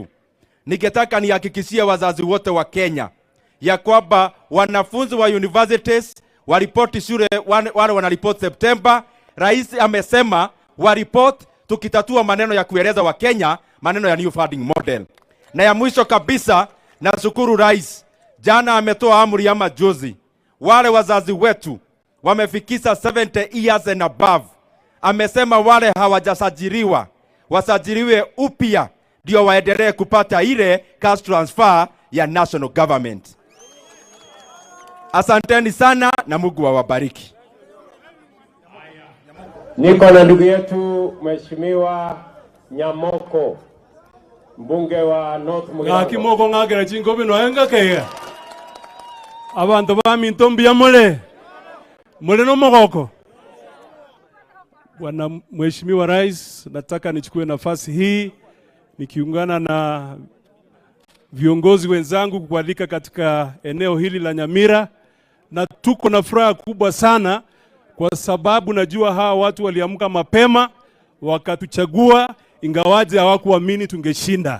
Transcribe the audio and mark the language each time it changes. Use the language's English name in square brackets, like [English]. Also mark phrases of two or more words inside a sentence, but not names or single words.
[Swahili] Ningetaka nihakikishie wazazi wote wa Kenya ya kwamba wanafunzi wa universities waripoti shule, wale wanaripoti September. Rais amesema waripoti tukitatua maneno ya kueleza wa Kenya maneno ya [English] new funding model. [Swahili] Na ya mwisho kabisa, nashukuru rais, jana ametoa amri ama juzi, wale wazazi wetu wamefikisha 70 [English] years and above. [Swahili] Amesema wale hawajasajiliwa wasajiliwe upya ndio waendelee kupata ile [English] cash transfer [Swahili] ya [English] national government. [Swahili] Asanteni sana na Mungu awabariki. Niko na ndugu yetu Mheshimiwa Nyamoko, mbunge wa North Mugirango. [Gusii] Ngakimoko ngagera chingobe noenga kaya. Abantu baminto mbiyamole. Mole no mogoko. [Swahili] Bwana Mheshimiwa Rais, nataka nichukue nafasi hii nikiungana na viongozi wenzangu kukualika katika eneo hili la Nyamira, na tuko na furaha kubwa sana kwa sababu najua hawa watu waliamka mapema wakatuchagua ingawaje hawakuamini tungeshinda.